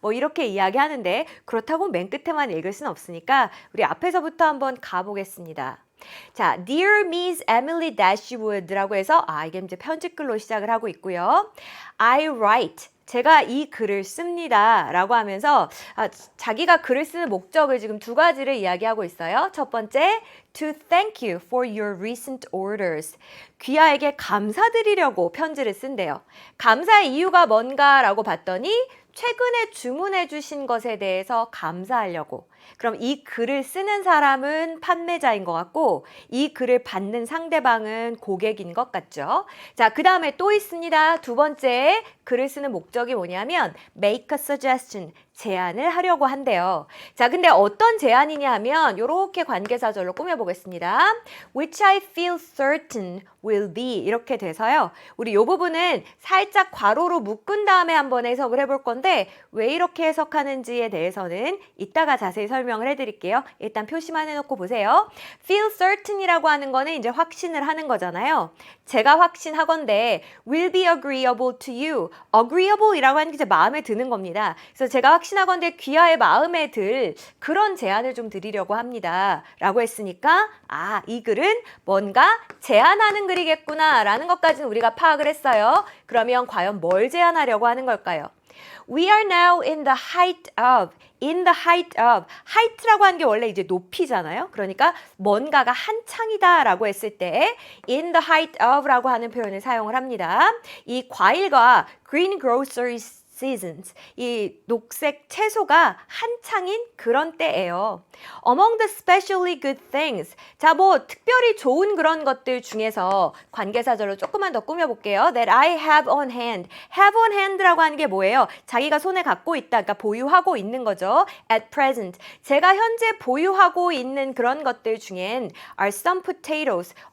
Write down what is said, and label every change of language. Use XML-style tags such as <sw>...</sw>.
<ko>뭐 이렇게 이야기하는데 그렇다고 맨 끝에만 읽을 수는 없으니까 우리 앞에서부터 한번 가보겠습니다. 자,</ko> <en>Dear Miss Emily Dashwood</en> <ko>라고 해서 이게 이제 편집글로 시작을 하고 있고요.</ko> <en>I write.</en> <ko>제가 이 글을 씁니다 라고 하면서 자기가 글을 쓰는 목적을 지금 두 가지를 이야기하고 있어요. 첫 번째,</ko> <en>to thank you for your recent orders.</en> <ko>귀하에게 감사드리려고 편지를 쓴대요. 감사의 이유가 뭔가라고 봤더니 최근에 주문해 주신 것에 대해서 감사하려고. 그럼 이 글을 쓰는 사람은 판매자인 것 같고 이 글을 받는 상대방은 고객인 것 같죠. 자, 그 다음에 또 있습니다. 두 번째 글을 쓰는 목적이 뭐냐면</ko> <en>make a suggestion.</en> <ko>제안을 하려고 한대요. 자, 근데 어떤 제안이냐 하면 이렇게 관계사절로 꾸며보겠습니다.</ko> <en>Which I feel certain will be</en> <ko>이렇게 돼서요. 우리 이 부분은 살짝 괄호로 묶은 다음에 한번 해석을 해볼 건데 왜 이렇게 해석하는지에 대해서는 이따가 자세히 설명을 해드릴게요. 일단 표시만 해놓고 보세요. Feel certain이라고 하는 거는 이제 확신을 하는 거잖아요. 제가 확신하건대</ko> <en>will be agreeable to you.</en> <ko>agreeable이라고 하는 게 제 마음에 드는 겁니다. 그래서 제가 확신하건대 귀하의 마음에 들 그런 제안을 좀 드리려고 합니다. 라고 했으니까 이 글은 뭔가 제안하는 글이겠구나 라는 것까지는 우리가 파악을 했어요. 그러면 과연 뭘 제안하려고 하는 걸까요?</ko> <en>We are now in the height of.</en> <ko>height라고 하는 게 원래 이제 높이잖아요. 그러니까 뭔가가 한창이다 라고 했을 때</ko> <en>in the height of</en> <ko>라고 하는 표현을 사용을 합니다. 이 과일과</ko> <en>green groceries seasons.</en> <ko>이 녹색 채소가 한창인 그런 때예요.</ko> <en>Among the especially good things.</en> <ko>자, 뭐 특별히 좋은 그런 것들 중에서 관계사절로 조금만 더 꾸며볼게요.</ko> <en>That I have on hand. have on hand</en> <ko>라고 하는 게 뭐예요? 자기가 손에 갖고 있다. 그러니까 보유하고 있는 거죠.</ko> <en>At present.</en> <ko>제가 현재 보유하고 있는 그런 것들 중엔</ko> <en>are some potatoes.</en>